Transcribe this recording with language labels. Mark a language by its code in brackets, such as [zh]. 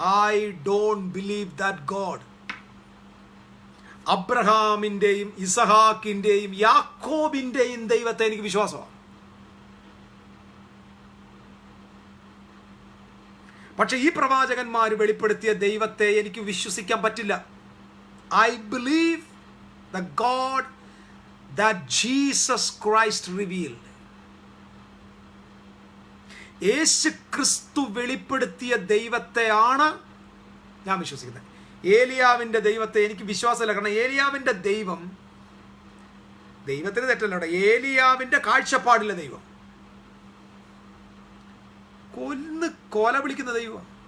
[en] I don't believe that God. [ml] അബ്രഹാമിൻ്റെയും ഇസഹാക്കിൻ്റെയും യാക്കോബിൻ്റെയും ദൈവത്തെ എനിക്ക് വിശ്വാസമാണ്. പക്ഷെ ഈ പ്രവാചകന്മാർ വെളിപ്പെടുത്തിയ ദൈവത്തെ എനിക്ക് വിശ്വസിക്കാൻ പറ്റില്ല. [en] I believe the God that Jesus Christ revealed. [ml] യേശു ക്രിസ്തു വെളിപ്പെടുത്തിയ ദൈവത്തെയാണ് ഞാൻ വിശ്വസിക്കുന്നത്. ഏലിയാവിൻ്റെ ദൈവത്തെ എനിക്ക് വിശ്വാസമില്ല. കാരണം ഏലിയാവിൻ്റെ ദൈവത്തിന് തെറ്റല്ല അവിടെ, ഏലിയാവിൻ്റെ കാഴ്ചപ്പാടിലെ ദൈവം കൊല വിളിക്കുന്ന ദൈവം.